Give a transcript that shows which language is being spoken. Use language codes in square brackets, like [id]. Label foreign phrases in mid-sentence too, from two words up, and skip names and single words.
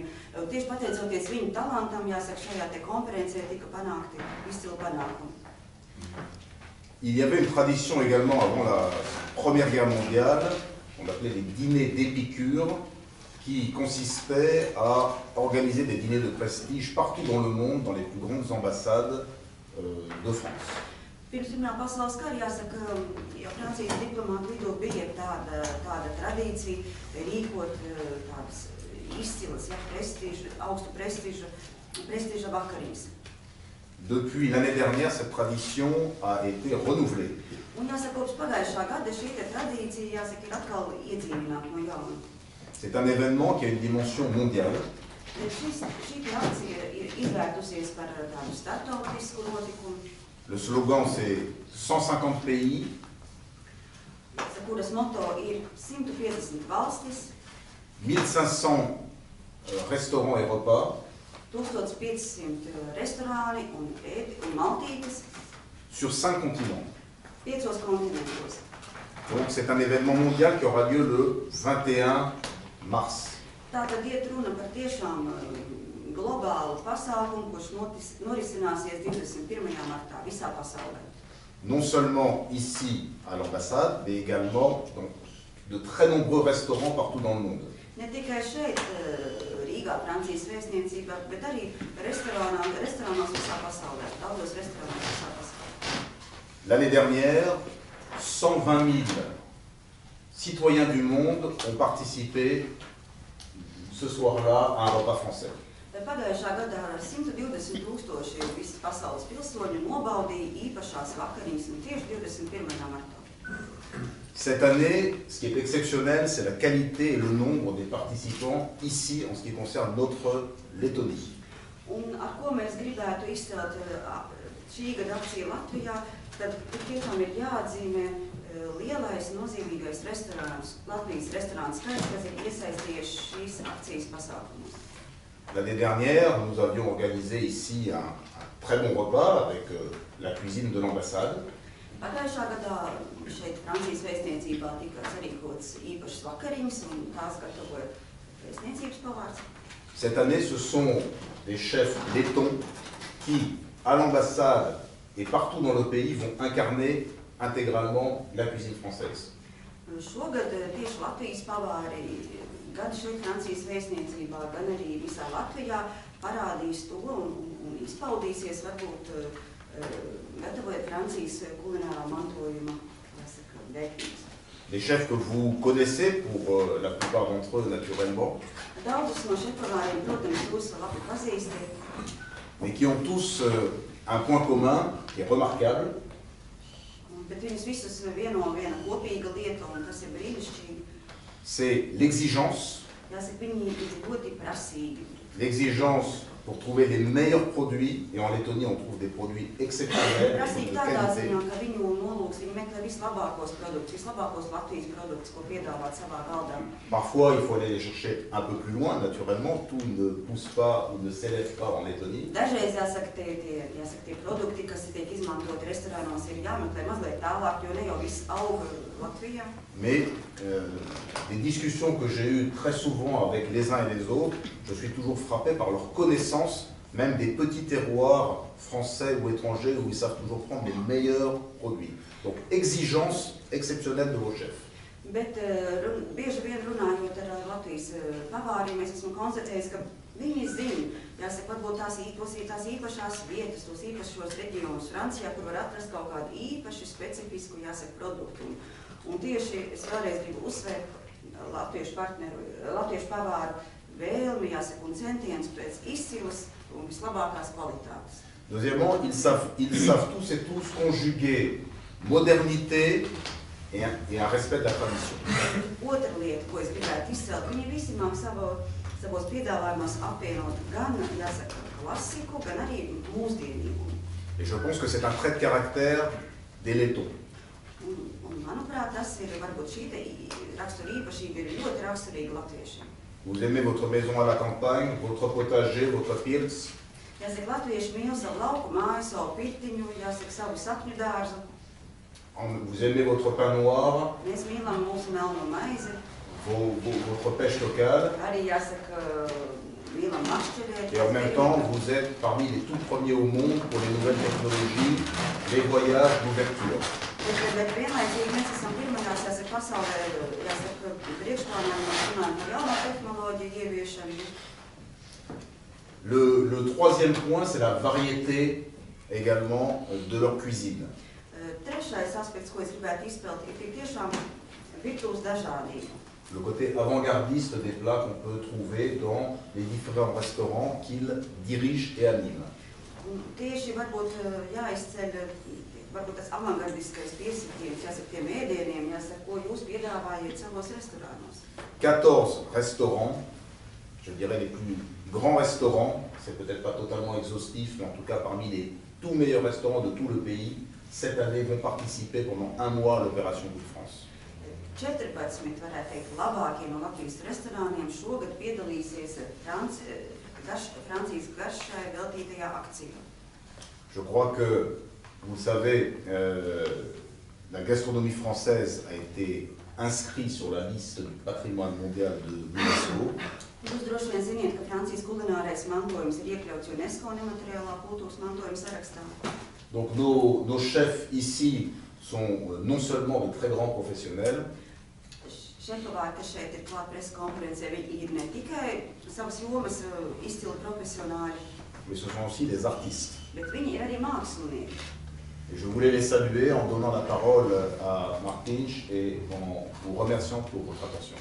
[lv] Tieši pateicoties viņu talantam, jāsaka, šajā te konferencē tika panākti izcili panākumi. [fr] Il y avait une tradition également avant la Première Guerre mondiale, on appelait les dîners d'Épicure, qui consistaient à organiser des dîners de prestige partout dans le monde, dans les plus grandes ambassades de France. [lv] Pirms Pirmā pasaules kara, jāsaka, ja Francijas diplomātu vidū bija tāda tradīcija rīkot tādas izcilas, augstu prestiža vakariņas. [fr] Depuis l'année dernière, cette tradition a été renouvelée. [lv] Un jāsaka, kopš pagājušā gada šī tradīcija, jāsaka, ir atkal iedzīvināta no jauna. [fr] C'est un événement qui a une dimension mondiale. [lv] Šī akcija ir izvērtusies par tādu starptautisku notikumu. [fr] Le slogan, c'est 150 pays. [lv] Kuras moto ir 150 valstis, [fr] 1500 restaurants et repas. [lv] 1500 restorāni un maltītes. [fr] Sur 5 continents. [lv] 5 kontinentos. [fr] Donc c'est un événement mondial qui aura lieu le 21 mars. [lv] Tātad iet runa par tiešām globālu pasākumu, kurš norisināsies 21. martā visā pasaulē. [fr] Non seulement ici à l'ambassade, mais également dans de très nombreux restaurants partout dans le monde. [lv] Ne tikai šeit, Rīgā, Francijas vēstniecībā, bet arī restorānos visā pasaulē, daudzos restorānos visā pasaulē. [fr] L'année dernière, 120 000 citoyens du monde ont participé ce soir-là à un repas français. [lv] Pagājušā gadā 120 000 visas pasaules pilsoņu nobaudīja īpašās vakariņas un tieši 21. martā. [fr] Cette année, ce qui est exceptionnel, c'est la qualité et le nombre des participants ici en ce qui concerne notre Lettonie. [lv] Un ar ko mēs gribētu izcelt šī gada akciju Latvijā, tad tiešām ir jāatzīmē lielais nozīmīgais restorāns, Latvijas restorāns skaits, kas ir iesaistījies šīs akcijas pasākumos. [fr] L'année dernière, nous avions organisé ici un très bon repas avec la cuisine de l'ambassade. [lv] Pagājušā gadā šeit Francijas vēstniecībā tika sarīkots īpašas vakariņas un tās gatavoja vēstniecības pavārs. [fr] Cette année, ce sont des chefs lettons qui, à l'ambassade et partout dans le pays, vont incarner intégralement la cuisine française. [lv] Šogad tieši Latvijas pavāri gan šeit Francijas vēstniecībā, gan arī visā Latvijā parādīs to un izpaudīsies varbūt gatavojot Francijas kulinārā mantojuma vērtības. [fr] Des chefs que vous connaissez pour la plupart d'entre eux naturellement, [lv] Daudzus no šefpavāriem, protams, jūs labi pazīstat, [fr] mais qui ont tous un point commun qui est remarquable. [lv] Bet viņus visus vieno viena kopīga lieta, un tas ir brīnišķīgi. [fr] C'est l'exigence. [lv] Jāsaka, viņi ir ļoti prasīgi. [fr] L'exigence pour trouver les meilleurs produits, et en Lettonie on trouve des produits exceptionnels, [lv] Prasīgi [fr] de [lv] tādā [fr] qualité. [lv] ziņā, ka viņu nolūks, viņi meklē vislabākos produktus, vislabākos Latvijas produktus, ko piedāvāt savā galdā. [fr] Parfois il faut aller les chercher un peu plus loin, naturellement, tout ne pousse pas ou ne s'élève pas en Lettonie. [lv] Dažreiz jāsaka, tie produkti, kas tiek izmantoti restorānos, ir jāmeklē mazliet tālāk, jo ne jau viss aug Latvijā. [fr] Mais les discussions que j'ai eues très souvent avec les uns et les autres, je suis toujours frappé par leur connaissance, même des petits terroirs français ou étrangers où ils savent toujours prendre les meilleurs produits. Donc exigence exceptionnelle de vos chefs. [lv] Bet bieži vien runājot ar Latvijas pavāriem, mēs esmu konstatējis, ka viņi zina, jāsaka, varbūt tās īpašās vietas, tos īpašos reģionus Francijā, kur var atrast kaut kādu īpaši specifisku, jāsaka, produktu. Un tieši es vēlreiz gribu uzsvērt latviešu pavāru vēlmi, jāsaka, un centienus pēc izcilas un vislabākās kvalitātes. [fr] Deuxièmement, ils savent tous et tous conjuguer modernité et un respect de la tradition. [lv] Otra lieta, ko es gribētu izcelt, viņi visi māk savos piedāvājumos apvienot gan, jāsaka, klasiku, gan arī mūsdienīgumu. [fr] Et je pense que c'est un trait de caractère des Lettons. [lv] Un manuprāt, tas ir varbūt šī rakstura īpašība ir ļoti raksturīga latviešiem. [fr] Vous aimez votre maison à la campagne, votre potager, votre pilz. [lv] Jāsaka, latvieši mīl savu lauku māju, savu pirtiņu, jāsaka, savu sapņu dārzu. [fr] Vous aimez votre pain noir. [lv] Mēs mīlam mūsu melno maizi. [fr] Votre pêche locale. [lv] Arī jāsaka, mīlam makšķerēt. [fr] Et en même temps, vous êtes parmi les tout premiers au monde pour les nouvelles technologies, les voyages, l'ouverture. [lv] Bet vienlaicīgi mēs esam pirmajās, jāsaka, pasaulē, jāsaka, priekšplānā runājam par jauno tehnoloģiju ieviešanu. [fr] Le troisième point, c'est la variété également de leur cuisine. [lv] Trešais aspekts, ko es gribētu izpelt, ir tiešām virtuves dažādība. [fr] Le côté avant-gardiste des plats qu'on peut trouver dans les différents restaurants qu'ils dirigent et animent. [lv] Tieši varbūt jāizceļ tas avangardiskais piesitiens, jāsaka, tiem ēdieniem, jāsaka, ko jūs piedāvājat savos restorānos. [fr] 14 restaurants, je dirais les plus grands restaurants, c'est peut-être pas totalement exhaustif, mais en tout cas parmi les tout meilleurs restaurants de tout le pays, cette année vont participer pendant un mois à l'opération Good France. [lv] 14, varētu teikt, labākie no Latvijas restorāniem šogad piedalīsies Francijas garšai veltītajā akcijā. [fr] Je crois que, vous le savez, la gastronomie française a été inscrite sur la liste du patrimoine mondial de l'UNESCO. [lv] Jūs droši vien ziniet, ka Francijas kulinārais mantojums ir iekļauts UNESCO nemateriālā kultūras mantojuma sarakstā. [fr] Donc nos chefs ici sont non seulement de très grands professionnels, [lv] Šefovāri, kas šeit ir klāt presa konferencē, viņi ir ne tikai savas jomas izcili profesionāļi, [fr] mais ce sont aussi des artistes. [lv] Bet viņi ir arī mākslinieki. [fr] Et je voulais les saluer en donnant la parole à Marc Lynch et en vous remerciant pour votre attention.